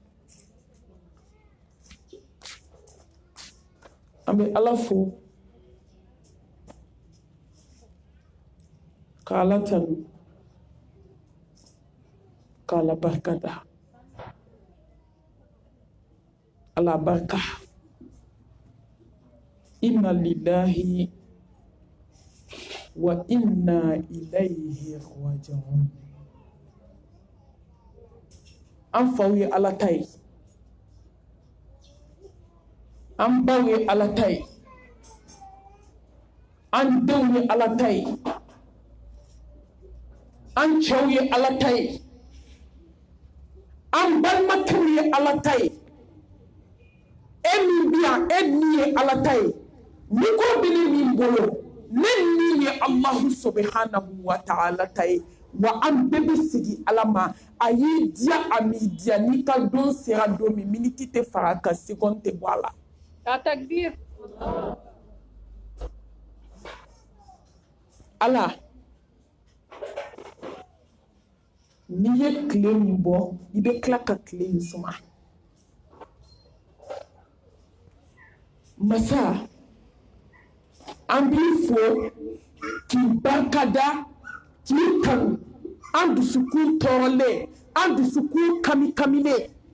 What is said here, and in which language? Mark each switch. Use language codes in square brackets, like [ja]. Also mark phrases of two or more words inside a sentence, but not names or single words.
[bm] an bɛ Ala fo k'Ala tanu k'Ala barikada Ala barika [ar] إنا لله وإنا إليه راجعون. [bm] An faw ye Ala ta ye an baw ye Ala ta ye an denw ye Ala ta ye an cɛw ye Ala ta ye an balimakɛw ye Ala ta ye e min bi yan e min ye Ala ta ye ni ko bɛ ne min bolo ne min ye [ar] الله سبحانه وتعالى [bm] ta ye wa an bɛɛ bɛ segin Ala ma a y'i diya a m'i diya n'i ka don sera don min miniti tɛ fara a kan seconde tɛ bɔ a la. Takbir. Ala n'i ye tile min bɔ i bɛ tila ka tile in suma masa an b'i fo k'i barikada k'i kanu an dusukun tɔɔrɔlen an dusukun kami-kamilen